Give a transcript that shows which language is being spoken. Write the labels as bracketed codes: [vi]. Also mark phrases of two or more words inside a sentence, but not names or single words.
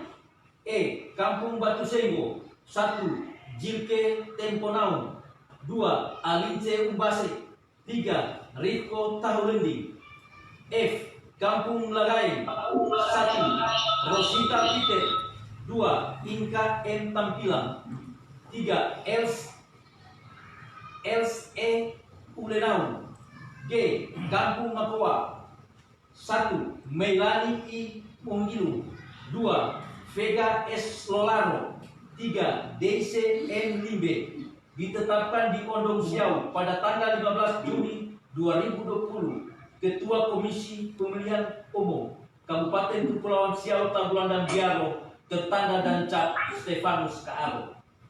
[id] Kampung Batu Senggo. 1. Jilke Temponaun. 2. Alince Umbase. 3. Riko Tahulendi. F. Kampung Lagain. 1. Rosita Peter. 2. Inka M. Tampilang. 3. Els E. Ulenau. G. Kampung Makoa. 1. Melani I. Mungilu. 2. Vega S. Lolaro. 3. DC M. Limbe. Ditetapkan di Pondok Siau pada tanggal 15 Juni 2020. Ketua Komisi Pemilihan Umum Kabupaten Kepulauan Siau Tagulandang Biaro tertanda dan cap Stefanus Kaaro.